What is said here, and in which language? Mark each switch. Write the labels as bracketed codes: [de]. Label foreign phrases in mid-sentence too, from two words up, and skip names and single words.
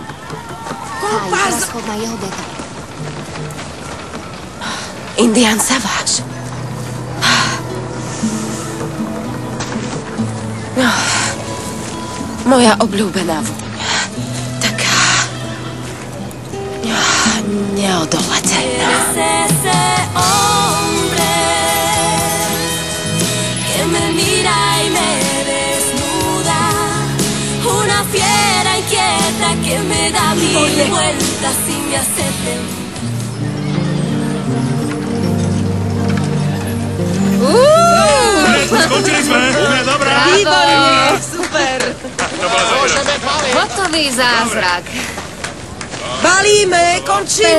[sk] Kompas! Schod na jeho detail. Indián Saváš. Moja obľúbená vôňa. Taká neodolateľná. [es] Que me da mil vueltas y me hace [sk] Skončili sme! Dobrá! Výborne! Super! Hotový zázrak. Balíme, končíme.